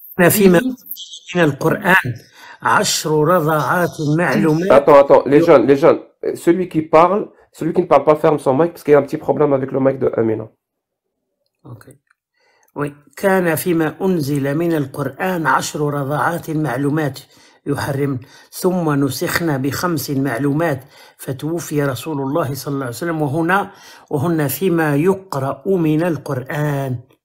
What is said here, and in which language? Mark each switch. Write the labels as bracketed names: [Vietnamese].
[Arabic] فيما من القرآن 10 رضعات معلومات. [French] Attends, les jeunes. Celui qui ne parle pas, ferme son mic parce qu'il y a un petit problème avec le mic de Amina. Ok. Oui. [Arabic] كان فيما أنزل من القرآن 10 رضعات معلومات يحرم ثم نسخنا ب5 معلومات فتوفي رسول الله صلى الله عليه وسلم وهن فيما يقرأ من القرآن.